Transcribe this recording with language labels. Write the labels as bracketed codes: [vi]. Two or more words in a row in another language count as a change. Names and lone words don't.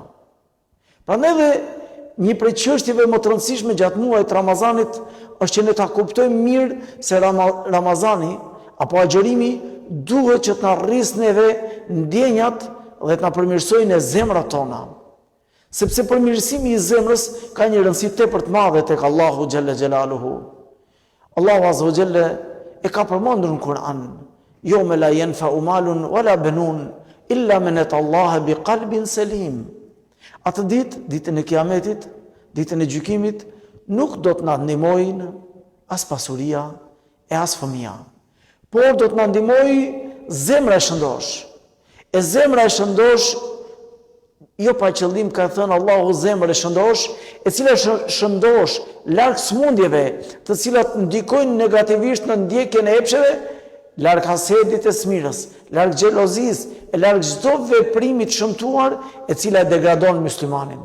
[sq] Prandaj dhe një prej çështjeve më të rëndësishme gjatë muajit Ramazanit është që ne ta kuptojmë mirë se Ramazani apo agjërimi duhet që të na rrisë neve ndjenjat dhe të na përmirësojnë e zemrat tona. Sepse përmirësimi i zemrës ka një rëndësi tepër të madhe tek Allahu [ar] جل جلاله. [sq] Allahu [ar] عز وجل [sq] e ka përmendur në Kur'an: [ar] "يوم لا ينفع مال ولا بنون إلا من أتى الله بقلب سليم." [sq] Atë ditë, ditën e Kiametit, ditën e gjykimit, nuk do të na ndihmojnë as pasuria e as fëmia, por do të na ndihmojë zemra e shëndosh. E zemra e shëndosh, jo pa qëllim, ka thënë Allahu, zemër e shëndosh, e cila shëndosh larg smundjeve, të cilat ndikojnë negativisht në ndjekjen e epsheve, larg hasedit e smirës, larg xhelozisë, e larg çdo veprimi të shëmtuar e cila degradon muslimanin.